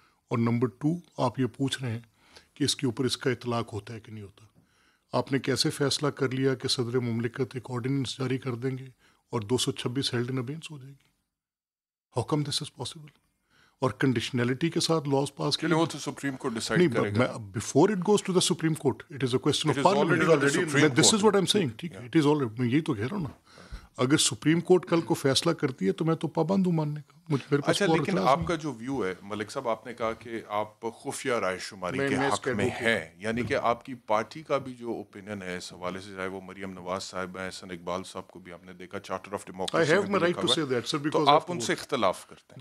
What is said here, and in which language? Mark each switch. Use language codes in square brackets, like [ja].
[ur] اور نمبر 2, آپ یہ پوچھ رہے ہیں کہ اس کے اوپر اس کا اطلاق ہوتا ہے کہ نہیں ہوتا. آپ نے کیسے فیصلہ کر لیا کہ صدر مملکت ایک آرڈیننس جاری کر دیں گے اور 226 [en] held in abeyance [ur] ہو جائے گی؟ [en] How come this is possible? [ur] اور کنڈیشنلٹی کے ساتھ لاز پاس کریں, وہ تو سپریم کورٹ ڈیسائیڈ کرے گا. [en] Before it goes to the supreme court it is a question of parliament. This is what I am saying, [ur] ٹھیک ہے, [en] it is already, [ur] میں یہی تو کہہ رہا ہوں نا. اگر سپریم کورٹ کل کو فیصلہ کرتی ہے تو میں تو پابند ہوں ماننے کا. اچھا, لیکن آپ کا جو ویو ہے ملک صاحب, آپ نے کہا کہ آپ خفیہ رائے شماری کے حق میں ہیں, یعنی کہ آپ کی پارٹی کا بھی جو اوپینین ہے اس حوالے سے, چاہے وہ مریم نواز صاحب ہیں, حسن اقبال صاحب کو بھی آپ نے دیکھا چارٹر آف ڈیموکریسی, تو آپ ان سے اختلاف کرتے ہیں.